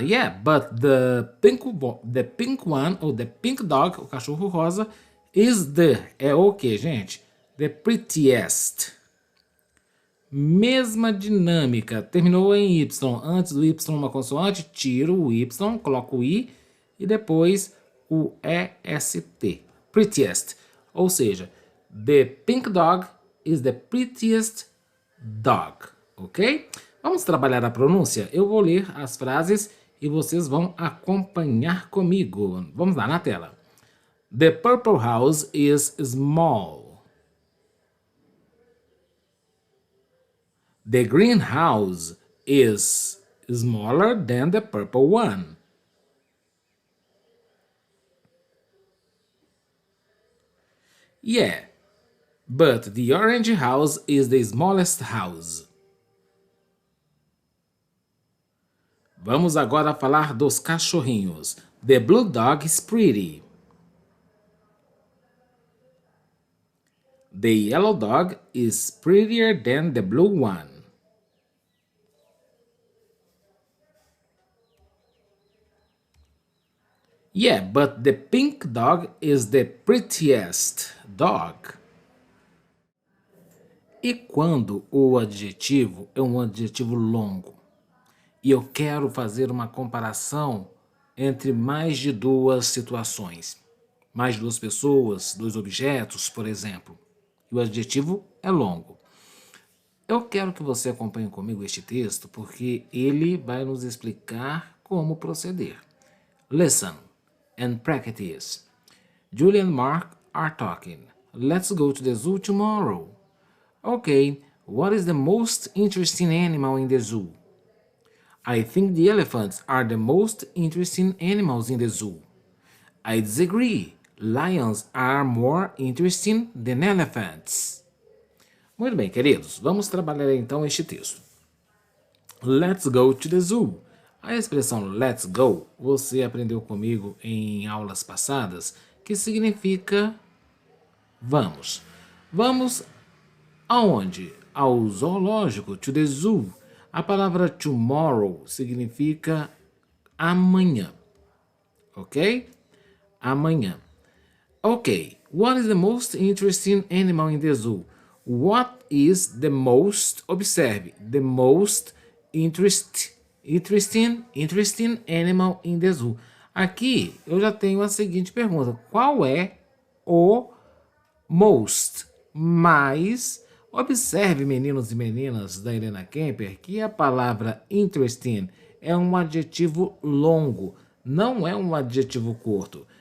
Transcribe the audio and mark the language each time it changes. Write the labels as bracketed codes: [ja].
[en] Yeah, but the pink one, [pt] ou [en] the pink dog, [pt] o cachorro rosa, é o que, gente? [en] The prettiest. [pt] Mesma dinâmica. Terminou em Y. Antes do Y uma consoante, tiro o Y, coloco o I e depois o EST. [en] Prettiest. [pt] Ou seja, [en] the pink dog is the prettiest dog. Ok? [pt] Vamos trabalhar a pronúncia? Eu vou ler as frases e vocês vão acompanhar comigo. Vamos lá, na tela. [en] The purple house is small. The green house is smaller than the purple one. Yeah, but the orange house is the smallest house. [pt] Vamos agora falar dos cachorrinhos. [en] The blue dog is pretty. The yellow dog is prettier than the blue one. Yeah, but the pink dog is the prettiest dog. [pt] E quando o adjetivo é um adjetivo longo e eu quero fazer uma comparação entre mais de 2 situações, mais de 2 pessoas, 2 objetos, por exemplo, e o adjetivo é longo. Eu quero que você acompanhe comigo este texto porque ele vai nos explicar como proceder. [en] Listen and practice. Julie and Mark are talking. Let's go to the zoo tomorrow. Okay, what is the most interesting animal in the zoo? I think the elephants are the most interesting animals in the zoo. I disagree. Lions are more interesting than elephants. [pt] Muito bem, queridos, vamos trabalhar então este texto. [en] Let's go to the zoo. [pt] A expressão let's go você aprendeu comigo em aulas passadas, que significa vamos. Vamos aonde? Ao zoológico, to the zoo. A palavra tomorrow significa amanhã, ok? Amanhã. [en] Ok, what is the most interesting animal in the zoo? What is the most, [pt] observe, [en] the most interesting animal in the zoo? [pt] Aqui eu já tenho a seguinte pergunta: qual é o most, mais? Observe, meninos e meninas da Helena Kemper, que a palavra interesting é um adjetivo longo, não é um adjetivo curto.